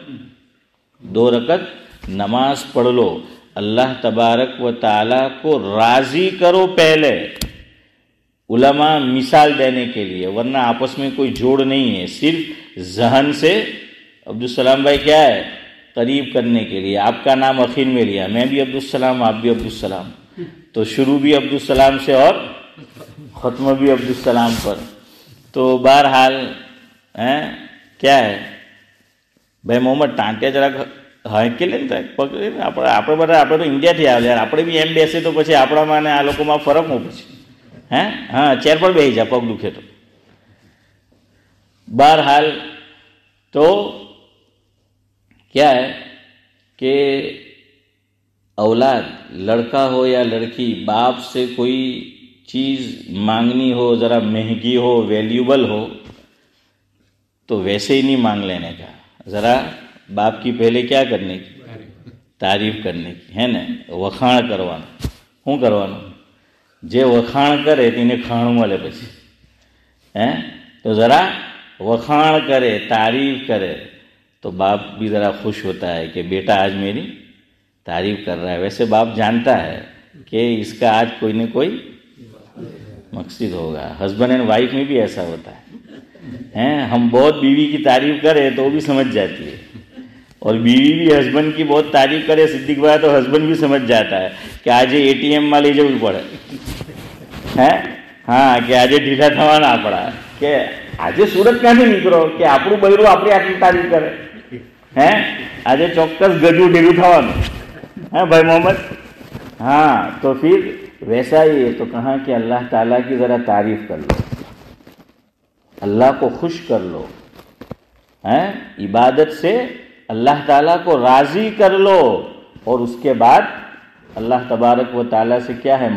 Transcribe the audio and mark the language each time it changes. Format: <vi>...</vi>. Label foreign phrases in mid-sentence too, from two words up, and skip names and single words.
<ur>2 رکعت نماز پڑھ لو، اللہ تبارک و تعالیٰ کو راضی کرو پہلے، علماء مثال دینے کے لیے، ورنہ آپس میں کوئی جوڑ نہیں ہے، صرف ذہن سے عبدالسلام بھائی کیا ہے؟ قریب کرنے کے لیے۔ آپ کا نام اخیر میں لیا، میں بھی عبدالسلام، آپ بھی عبدالسلام، تو شروع بھی عبدالسلام سے اور ختم بھی عبدالسلام پر۔ تو بہرحال کیا ہے بھائی محمد</ur> <gu>ટાંટ્યા જરાક હાંકી લે ને પકડી ને આપણે બધા આપણે તો ઇન્ડિયાથી આવ્યા આપણે બી એમ બેસે તો પછી આપણામાં ને આ લોકોમાં ફરક હું પછી હા ચેર પર બેસી જા પગ દુખે તો।</gu> <ur>બહરહાલ تو کیا ہے کہ اولاد لڑکا ہو یا لڑکی باپ سے کوئی چیز مانگنی ہو، ذرا مہنگی ہو، ویلیوبل ہو، تو ویسے ہی نہیں مانگ لینے کا، ذرا باپ کی پہلے کیا کرنے کی؟ تعریف کرنے کی ہے نا،</ur> <gu>વખાણ કરવાનું۔ શું કરવાનું؟ જે વખાણ કરે તેને ખાણું મળે પછી</gu> <ur>تو ذرا وخان کرے، تعریف کرے، تو باپ بھی ذرا خوش ہوتا ہے کہ بیٹا آج میری تعریف کر رہا ہے۔ ویسے باپ جانتا ہے کہ اس کا آج کوئی نہ کوئی مقصد ہوگا۔</ur> <en>husband and wife</en> <ur>میں بھی ایسا ہوتا ہے، ہم بہت بیوی کی تعریف کریں تو وہ بھی سمجھ جاتی ہے، اور بیوی بھی ہسبینڈ کی بہت تعریف کرے صدیق بھائی تو ہسبینڈ بھی سمجھ جاتا ہے کہ آج</ur> <gu>ATM માં લઈ જવું પડે</gu> <ur>کہ</ur> <gu>આજે ઢીલા થવા ના પડે કે આજે સુરત ક્યાંથી નીકળો કે આપણું બૈરું આપણી આટલી તારીફ કરે આજે ચોક્કસ ગજુ ઢીલું થવાનું</gu> <ur>بھائی محمد۔ تو پھر ویسا ہی ہے، تو کہاں کہ اللہ تعالیٰ کی ذرا تعریف کر لو، اللہ کو خوش کر لو، عبادت سے اللہ تعالیٰ کو راضی کر لو، اور اس کے بعد اللہ تبارک و تعالیٰ سے کیا ہے؟</ur>